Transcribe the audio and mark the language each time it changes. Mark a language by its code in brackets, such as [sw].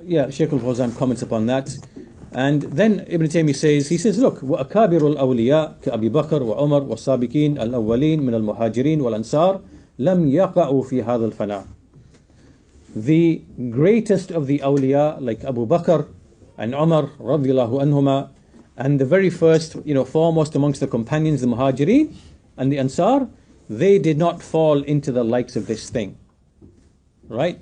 [en] Shaykh al-Fawzan comments upon that. And then Ibn Taymiyyah says, look, [ar] وَأَكَابِرُ الْأَوْلِيَاء كَأَبِي بَكْرَ وَعُمَرْ وَالسَّابِقِينَ الْأَوَّلِينَ مِنَ الْمُهَاجِرِينَ وَالْأَنصَارِ لَمْ يَقَعُوا فِي هَذَا الْفَنَاءِ. [en] The greatest of the awliya, like Abu Bakr and Umar radiyallahu anhuma, and the very first, foremost amongst the companions, the Muhajirin and the Ansar, they did not fall into the likes of this thing, right?